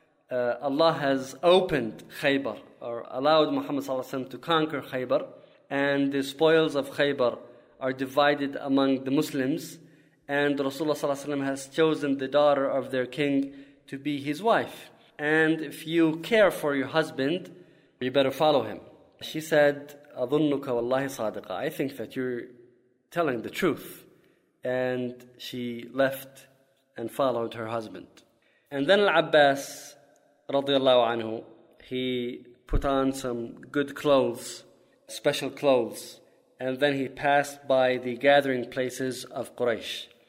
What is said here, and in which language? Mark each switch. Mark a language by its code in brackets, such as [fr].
[en] Allah has opened Khaybar, or allowed Muhammad sallallahu alaihi wasallam to conquer Khaybar, and the spoils of Khaybar are divided among the Muslims, and Rasulullah sallallahu alaihi wasallam has chosen the daughter of their king to be his wife. And if you care for your husband, you better follow him." [ar] She said, "أظنُكَ وَاللَّهِ صَادِقَةً." [en] I think that you're telling the truth. And she left and followed her husband. And then Al-Abbas, [ar] رضي الله عنه, [en] he put on some good clothes, special clothes, and then he passed by the gathering places of Quraysh.